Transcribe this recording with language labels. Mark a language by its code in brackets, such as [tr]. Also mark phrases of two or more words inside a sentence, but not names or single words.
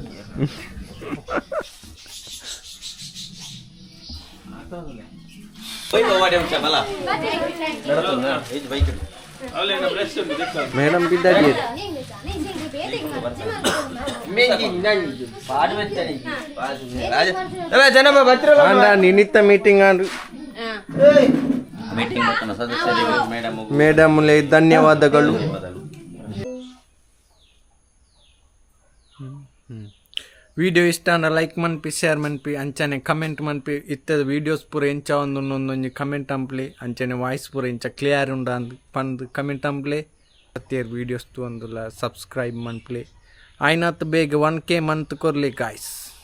[tcy] ಮೇಡಮ್ ಬಿದ್ದಾಗಿ ನಿನ್ನಿತ್ತ ಮೀಟಿಂಗ್ ಮೇಡಮ್ ಧನ್ಯವಾದಗಳು. ವಿಡಿಯೋ ಇಷ್ಟ ಅಂದ್ರೆ ಲೈಕ್ ಮನ್ಪಿ, ಶೇರ್ ಮನ್ಪಿ, ಅಂಚನೆ ಕಮೆಂಟ್ ಮನ್ಪಿ. ಇತ್ತದ ವೀಡಿಯೋಸ್ ಪೂರ ಎಂಚ ಒಂದೊಂದೊಂದು ಕಮೆಂಟ್ ಅಂಪ್ಲಿ, ಅಂಚನೆ ವಾಯ್ಸ್ ಪೂರ ಎಂಚ ಕ್ಲಿಯರ್ ಉಂಡ ಅಂದ್ ಪಂದ್ ಕಮೆಂಟ್ ಅಂಪ್ಲಿ. ಪ್ರತಿಯರ್ ವೀಡಿಯೋಸ್ ತು ಒಂದುಲ್ಲ ಸಬ್ಸ್ಕ್ರೈಬ್ ಮನ್ಪ್ಲಿ. ಆಯ್ನತ್ ಬೇಗ 1K ಮಂತ್ ಕೊರ್ಲಿ ಗಾಯ್ಸ್.